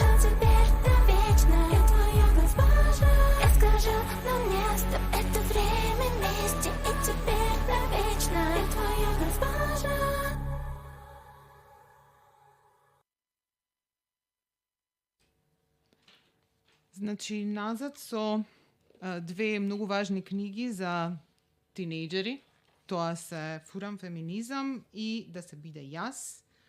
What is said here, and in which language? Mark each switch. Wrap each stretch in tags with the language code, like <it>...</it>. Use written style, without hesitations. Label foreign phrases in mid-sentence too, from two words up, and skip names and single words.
<ru>Но теперь навечно я твоя госпожа. Я скажу одно место, это время вместе. И теперь навечно я твоя госпожа.</ru> <mk>Значи, назад со две многу важни книги за тинејџери. Тоа се Фурам феминизам и Да се биде јас.</mk>